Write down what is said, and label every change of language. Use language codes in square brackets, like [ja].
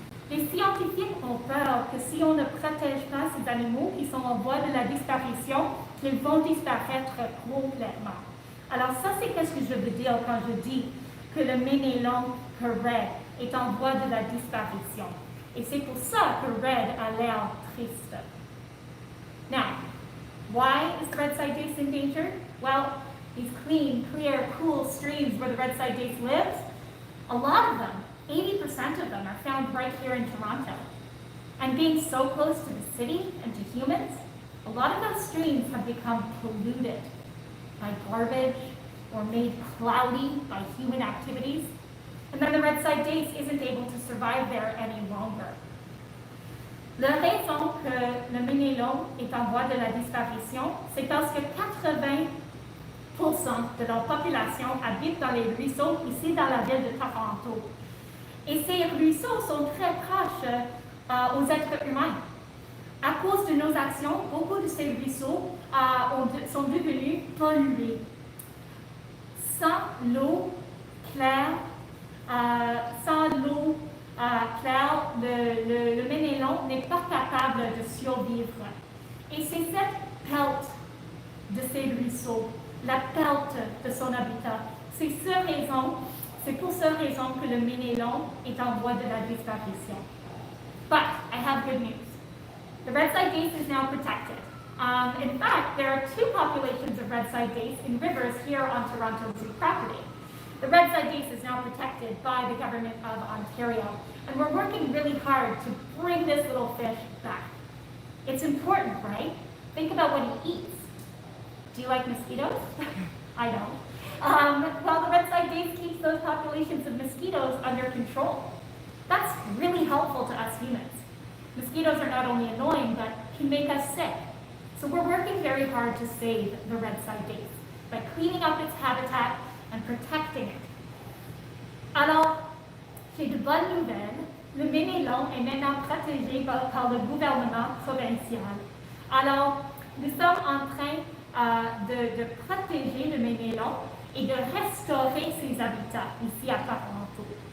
[fr] Les scientifiques ont peur que si on ne protège pas ces animaux qui sont en voie de la disparition, qu'ils vont disparaître complètement. Alors ça, c'est ce que je veux dire quand je dis que le mélélon red est en voie de la disparition. Et c'est pour ça que red a l'air triste. [en] Now, why is the red-side dace in danger? Well, these clean, clear, cool streams where the red-side dace lives, a lot of them, 80% of them, are found right here in Toronto. And being so close to the city and to humans, a lot of those streams have become polluted by garbage or made cloudy by human activities. And then the red-side dace isn't able to survive there any longer. [fr] La raison que le mélélon est en voie de la disparition, c'est parce que 80% de leur population habite dans les ruisseaux ici dans la ville de Toronto. Et ces ruisseaux sont très proches aux êtres humains. À cause de nos actions, beaucoup de ces ruisseaux sont devenus pollués. Sans l'eau claire, le mélélon n'est pas capable de survivre. Et c'est cette perte de ces ruisseaux, la perte de son habitat, c'est pour cette raison que le mélélon est en voie de la disparition. [en] But I have good news. The red-side dace is now protected. In fact, there are two populations of red-side dace in rivers here on Toronto Zoo property. The red-side dace is now protected by the government of Ontario, and we're working really hard to bring this little fish back. It's important, right? Think about what he eats. Do you like mosquitoes? I don't. Well, the red-side dace keeps those populations of mosquitoes under control. That's really helpful to us humans. Mosquitoes are not only annoying, but can make us sick. So we're working very hard to save the red-side dace by cleaning up its habitat and protecting it. [fr] Alors, j'ai de bonnes nouvelles. Le mélélon est maintenant protégé par le gouvernement provincial. Alors, nous sommes en train de protéger le mélélon et de restaurer ses habitats ici à Toronto.